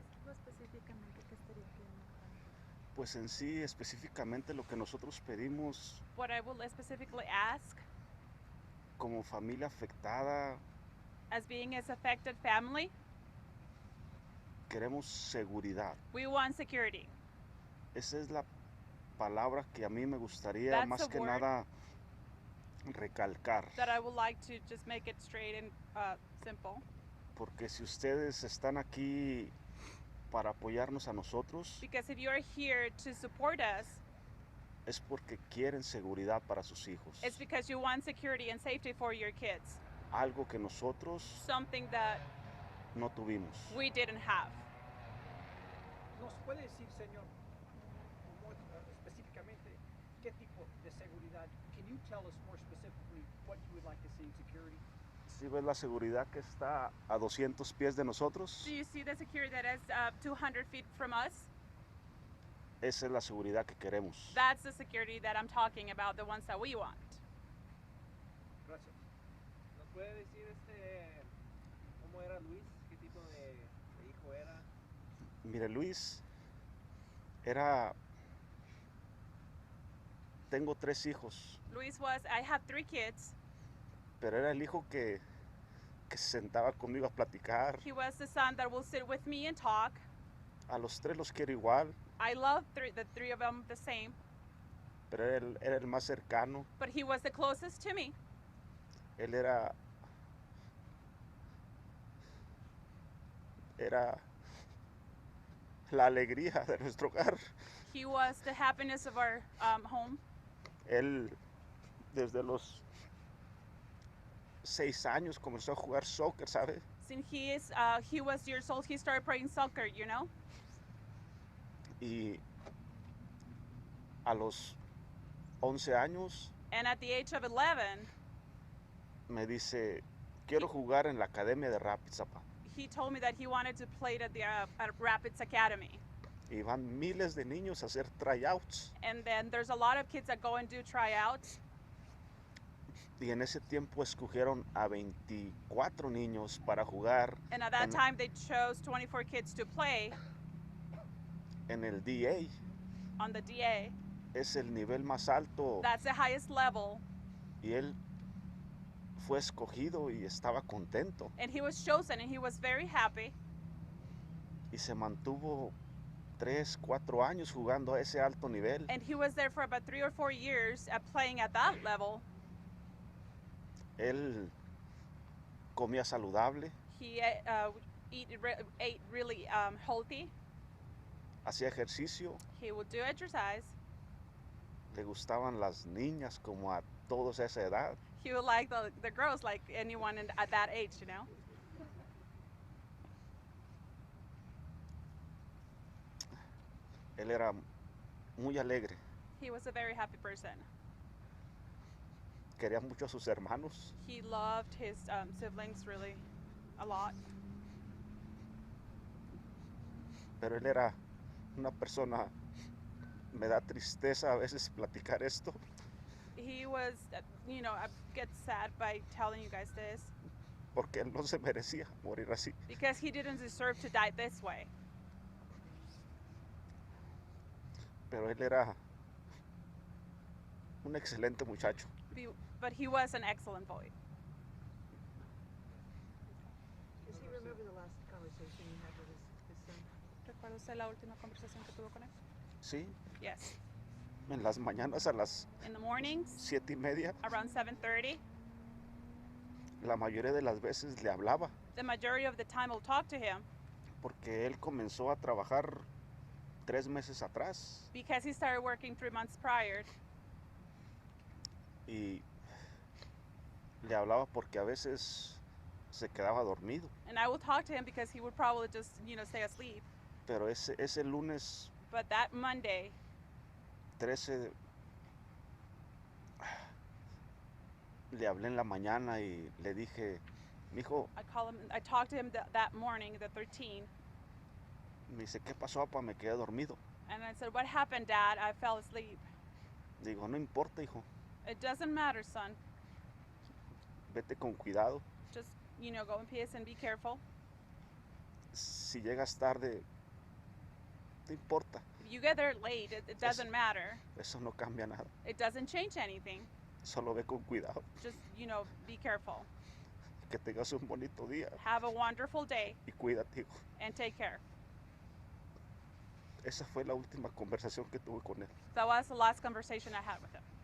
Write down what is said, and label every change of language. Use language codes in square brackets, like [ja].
[es] Específicamente, ¿qué estaría pidiendo? Pues en sí, específicamente lo que nosotros pedimos [en] What I will specifically ask, [es] como familia afectada, [en] as being as affected family, [es] queremos seguridad. [en] we want security. [es] Esa es la palabra que a mí me gustaría [en] That's [es] más [en] a [es] que [en] word [es] nada recalcar. [en] That I would like to just make it straight and simple. [es] Porque si ustedes están aquí para apoyarnos a nosotros, [en] Because if you're here to support us, [es] es porque quieren seguridad para sus hijos. [en] it's because you want security and safety for your kids. [es] Algo que nosotros [en] Something that [es] no tuvimos. [en] we didn't have. [es] ¿Nos puede decir, señor, específicamente qué tipo de seguridad? [en] Can you tell us more specifically what you would like to see in security? [es] Si ves la seguridad que está a 200 pies de nosotros, [en] Do you see the security that is 200 feet from us? [es] esa es la seguridad que queremos. [en] That's the security that I'm talking about, the ones that we want. [es] Gracias. ¿Nos puede decir cómo era Luis? ¿Qué tipo de hijo era? Mire, Luis, tengo 3 hijos, [en] I have 3 kids. [es] pero era el hijo que se sentaba conmigo a platicar. [en] He was the son that will sit with me and talk. [es] A los 3 los quiero igual, [en] I love the three of them the same, [es] pero era el más cercano. [en] but he was the closest to me. [es] Él era la alegría de nuestro hogar. [en] He was the happiness of our home. [es] Él desde los 6 años comenzó a jugar soccer, ¿sabe? [en] Since he was years old, he started playing soccer, you know? [es] Y a los 11 años [en] And at the age of 11, [es] me dice, quiero jugar en la academia de Rapids, papá. [en] he told me that he wanted to play at Rapids Academy. [es] Y van miles de niños a hacer tryouts. [en] And then there's a lot of kids that go and do tryouts. [es] Y en ese tiempo escogieron a 24 niños para jugar [en] And at that time, they chose 24 kids to play [es] en el DA. [en] on the DA. [es] Es el nivel más alto. [en] That's the highest level. [es] Y él fue escogido y estaba contento. [en] And he was chosen, and he was very happy. [es] Y se mantuvo 3, 4 años jugando a ese alto nivel. [en] And he was there for about 3 or 4 years playing at that level. [es] Él comía saludable, [en] He ate really healthy. [es] hacía ejercicio, [en] He would do exercise. [es] le gustaban las niñas como a todos a esa edad. [en] He would like the girls like anyone at that age, you know. [es] Él era muy alegre, [en] He was a very happy person. [es] quería mucho a sus hermanos. [en] He loved his siblings really a lot. [es] Pero él era una persona, me da tristeza a veces platicar esto, [en] He was, I get sad by telling you guys this [es] porque él no se merecía morir así. [en] because he didn't deserve to die this way. [es] Pero él era un excelente muchacho. [en] But he was an excellent boy. Does he remember the last conversation you had with his son? [es] ¿Recuerda usted la última conversación que tuvo con él? Sí, [en] Yes. [es] en las mañanas a las [en] In the mornings, [es] 7:30, [en] around 7:30, [es] la mayoría de las veces le hablaba, [en] the majority of the time I'll talk to him, [es] porque él comenzó a trabajar 3 meses atrás [en] because he started working 3 months prior. [es] y le hablaba porque a veces se quedaba dormido. [en] And I would talk to him because he would probably just, stay asleep. [es] Pero ese lunes [en] But that Monday, [es] 13 le hablé en la mañana y le dije, mijo, [en] I talked to him that morning, the 13th, [es] me dice, ¿qué pasó, papá? Me quedé dormido. [en] and I said, "What happened, Dad? I fell asleep." [es] Digo, no importa, hijo, [en] It doesn't matter, son. [es] vete con cuidado. [en] Just, go in peace and be careful. [es] Si llegas tarde, no importa. [en] If you get there late, it doesn't matter. [es] Eso no cambia nada. [en] It doesn't change anything. [es] Solo ve con cuidado. [en] Just, be careful. [es] Que tengas un bonito día. [en] Have a wonderful day [es] Y cuídate, hijo. [en] and take care. [es] Esa fue la última conversación que tuve con él. [en] That was the last conversation I had with him.